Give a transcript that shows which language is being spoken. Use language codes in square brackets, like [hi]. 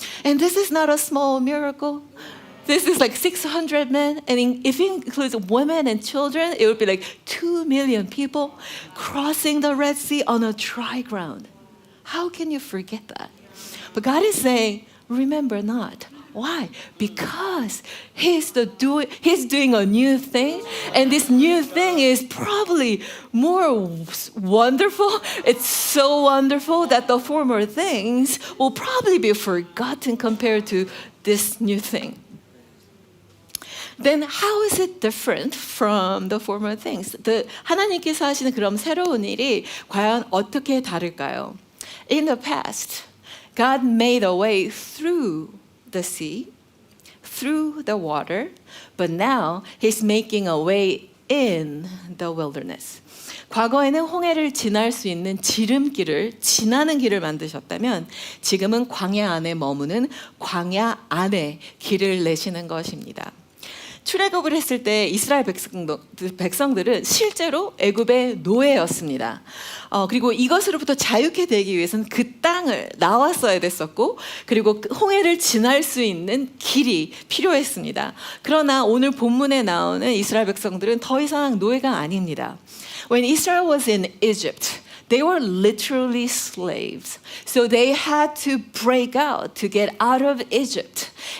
[en] And this is not a small miracle. This is like 600 men, and if it includes women and children, it would be like 2 million people crossing the Red Sea on a dry ground. How can you forget that? But God is saying, remember not. Why? Because He's doing a new thing, and this new thing is probably more wonderful. It's so wonderful that the former things will probably be forgotten compared to this new thing. Then how is it different from the former things? [ko] 하나님께서 하시는 그런 새로운 일이 과연 어떻게 다를까요? [en] In the past, God made a way through the sea, through the water, but now He's making a way in the wilderness. [ko] 과거에는 홍해를 지날 수 있는 지름길을 지나는 길을 만드셨다면 지금은 광야 안에 머무는 광야 안에 길을 내시는 것입니다. 출애굽을 했을 때 이스라엘 백성들은 실제로 애굽의 노예였습니다. 그리고 이것으로부터 자유케 되기 위해서는 그 땅을 나왔어야 됐었고 그리고 홍해를 지날 수 있는 길이 필요했습니다. 그러나 오늘 본문에 나오는 이스라엘 백성들은 더 이상 노예가 아닙니다. [en] When Israel was in Egypt, they were literally slaves. So they had to break out to get out of Egypt.